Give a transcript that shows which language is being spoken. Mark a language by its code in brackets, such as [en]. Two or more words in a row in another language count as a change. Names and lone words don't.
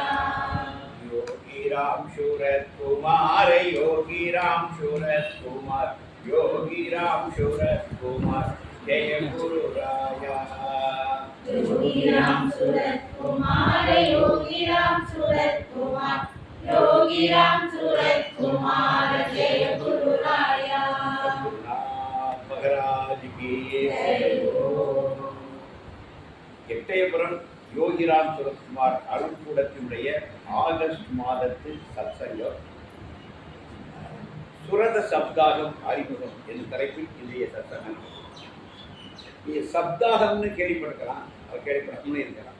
[hi] योगी राम सूरत कुमार योगी राम सूरत कुमार योगी राम सूरत कुमार जय गुरु राया योगी राम सूरत कुमार योगी राम सूरत कुमार योगी राम सूरत कुमार जय गुरु राया महाराज की जय हो। [ta] எட்டயபுரம் யோகிராம் சுரத்குமார் அருள்கூடத்தினுடைய ஆகஸ்ட் மாதத்து சத்சங்கம் சுரத சப்தாகம் அறிமுகம் என்ற தலைப்பில் இன்றைய சத்சங்கம். சப்தாகம்னு கேள்விப்பட்டிருக்கலாம், அவர் கேள்விப்படாமலே இருக்கலாம்.